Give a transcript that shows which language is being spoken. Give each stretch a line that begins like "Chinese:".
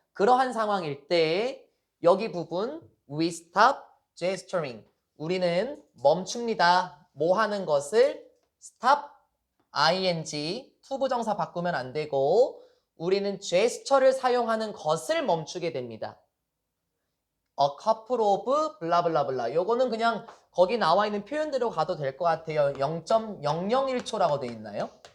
Korean: 그러한 상황일 때 여기 부분
English: we stop gesturing.
Korean: 우리는 멈춥니다. 뭐 하는 것을 stop ing 투부정사 바꾸면 안 되고 우리는 제스처를 사용하는 것을 멈추게 됩니다.
English: A couple of 블라블라블라.
Korean: 요거는 그냥 거기 나와 있는 표현대로 가도 될 것 같아요. 0.001초라고 돼 있나요?